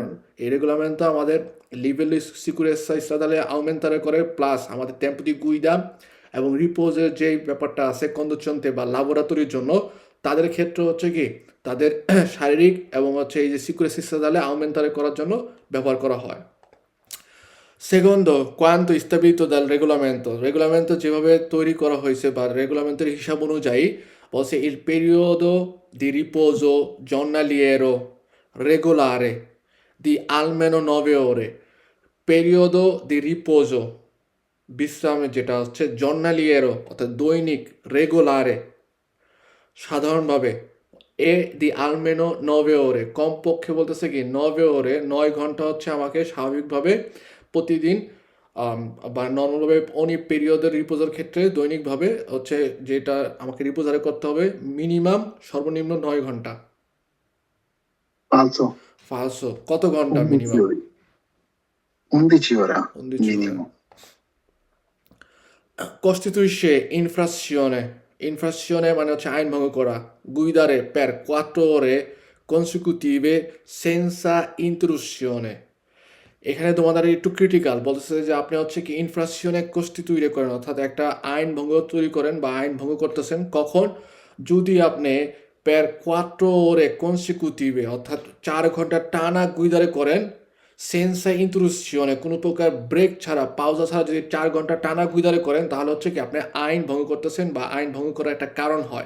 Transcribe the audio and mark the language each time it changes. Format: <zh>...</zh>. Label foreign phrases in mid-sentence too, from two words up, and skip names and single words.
<bn>কারণ এই রেগুলামেন্ট আমাদের</bn> <it>livello sicurezza stradale aumentare</it> <bn>করে, প্লাস আমাদের</bn> <it>tempo di guida</it> <bn>এবং রিপোজের যেই ব্যাপারটা আছে কন্ডুচন্তে বা ল্যাবরেটরির জন্য, তাদের ক্ষেত্রে হচ্ছে কি তাদের শারীরিক এবং হচ্ছে এই যে</bn> <it>sicurezza stradale aumentare</it> <bn>করার জন্য ব্যবহার করা হয়। সেকন্ড,</bn> <it>quanto stabilito dal regolamento,</it> <bn>রেগুলামেন্ট যেভাবে তৈরি করা হয়েছে বা রেগুলামেন্টের হিসাব অনুযায়ী বলছে</bn> <it>il periodo di riposo giornaliero regolare di almeno 9 ore, periodo di riposo</it> <bn>বিশ্রাম যেটা হচ্ছে giornaliero অর্থাৎ দৈনিক, রেগুলারে সাধারণভাবে,</bn> <it>e di almeno 9 ore,</it> <bn>কমপক্ষে বলতেছে কি</bn> <it>9 ore,</it> <bn>9 ঘন্টা হচ্ছে আমাকে স্বাভাবিকভাবে প্রতিদিন বা নর্মালভাবে অনি পিরিয়ডের রিপোজের ক্ষেত্রে দৈনিকভাবে হচ্ছে যেটা আমাকে রিপোজারে করতে হবে মিনিমাম সর্বনিম্ন 9 ঘন্টা।</bn> <it>Falso.</it> <bn>ফালসো কত ঘন্টা 11 মিনিমাম?</bn> <it>ore. 11 ore 11 ore. minimo. Costituisce infrazione, infrazione</it> <bn>মানে হচ্ছে আইন ভঙ্গ করা,</bn> <it>guidare per 4 ore consecutive senza intrusione।</it> <bn>এখানে তোমাদের একটু ক্রিটিক্যাল বলতেছে যে আপনি হচ্ছে কি ইনফ্রাকশনে কনস্টিটিউট করেন, অর্থাৎ একটা আইন ভঙ্গ তৈরি করেন বা আইন ভঙ্গ করতেছেন কখন, যদি আপনি</bn> <it>per quattro ore consecutive</it> <bn>অর্থাৎ 4 ঘন্টা টানা গুইদারে করেন,</bn> <it>senza intrusione</it> <bn>কোনো প্রকার ব্রেক ছাড়া পাউজা ছাড়া যদি 4 ঘন্টা টানা গুইদারে করেন, তাহলে হচ্ছে কি আপনি আইন ভঙ্গ করতেছেন বা আইন ভঙ্গ করার একটা কারণ হয়।</bn>